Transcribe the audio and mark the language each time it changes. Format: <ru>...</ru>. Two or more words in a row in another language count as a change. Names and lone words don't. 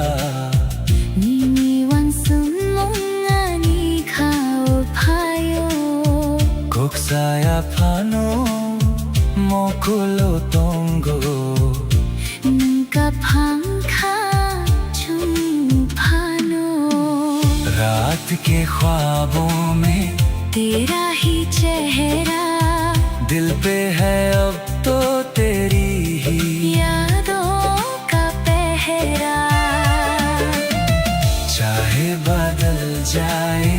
<trp>Nini wansung mong ani kaupayo Kok saya pano Mokulo tongo Nangkapangka chum pano</trp> <hi>रात के ख्वाबों में तेरा ही चेहरा दिल पे है अब तो तेरी ही यादों का पहरा चाहे बदल जाए</hi>